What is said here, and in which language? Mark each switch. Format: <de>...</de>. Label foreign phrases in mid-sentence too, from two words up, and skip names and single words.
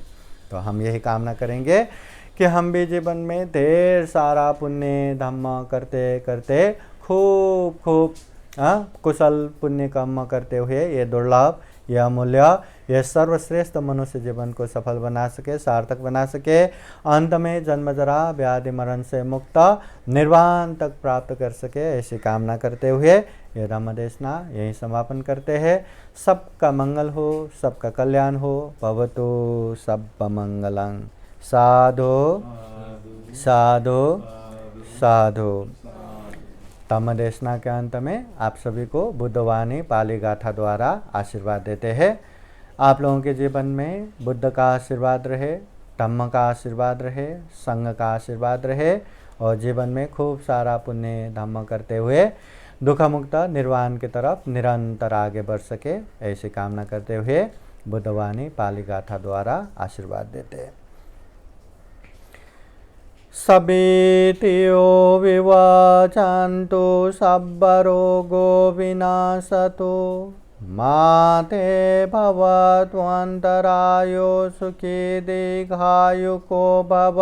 <hi>तो हम यही कामना करेंगे कि हम भी जीवन में ढेर सारा पुण्य धम्म करते करते खूब कुशल पुण्य कर्म करते हुए ये दुर्लभ, यह अमूल्य, यह सर्वश्रेष्ठ मनुष्य जीवन को सफल बना सके, सार्थक बना सके। अंत में जन्म जरा व्याधि मरण से मुक्त निर्वाण तक प्राप्त कर सके, ऐसी कामना करते हुए ये धम्मदेशना यही समापन करते हैं। सबका मंगल हो, सबका कल्याण हो।</hi> <pi>भवतु सब मंगलं। साधु साधु साधु।</pi> <hi>धम्मदेशना के अंत में आप सभी को बुद्धवाणी पाली गाथा द्वारा आशीर्वाद देते हैं। आप लोगों के जीवन में बुद्ध का आशीर्वाद रहे, धम्म का आशीर्वाद रहे, संघ का आशीर्वाद रहे, और जीवन में खूब सारा पुण्य धम्म करते हुए दुख मुक्त निर्वाण की तरफ निरंतर आगे बढ़ सके, ऐसी कामना करते हुए बुद्धवाणी पाली गाथा द्वारा आशीर्वाद देते हैं।</hi> <pi>सभेतियो विवाचान्तु सब्बरोगो विनाशतु माते भवत्वन्तरायो सुखी दीर्घायुको भव।</pi>